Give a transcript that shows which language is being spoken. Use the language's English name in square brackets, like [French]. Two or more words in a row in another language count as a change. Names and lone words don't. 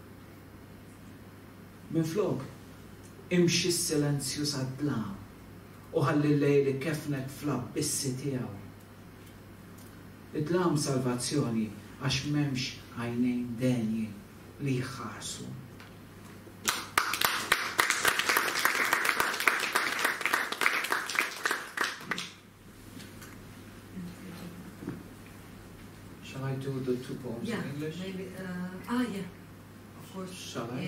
[Maltese] Minflok, imxi s-silenzju sad-dlam u ħalli l-lejli kefnek fl-abbissi tiegħu. Id-dlam salvazzjoni għax m'hemmx għajnejn denji li jħarsu. [English] Shall I do the two poems in English? Maybe, yeah, of course. Shall I?